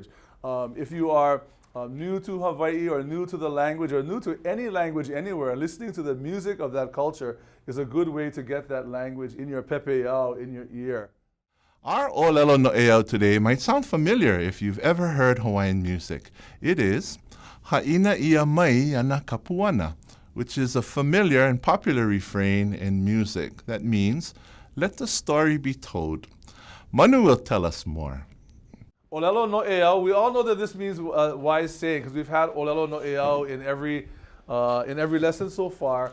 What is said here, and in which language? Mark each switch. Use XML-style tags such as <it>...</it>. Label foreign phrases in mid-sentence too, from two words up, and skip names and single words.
<en>If you are new to Hawaii or new to the language or new to any language anywhere, listening to the music of that culture is a good way to get that language in your pepe'au, in your ear. Our</en> <haw>Ōlelo No'eau</haw> <en>today might sound familiar if you've ever heard Hawaiian music. It is</en> <haw>Ha'ina ia mai ana kapuana,</haw> <en>which is a familiar and popular refrain in music that means, let the story be told. Manu will tell us more.</en> <haw>Ōlelo No'eau,</haw> <en>we all know that this means wise saying, because we've had</en> <haw>Ōlelo No'eau</haw> <en>in every lesson so far.</en>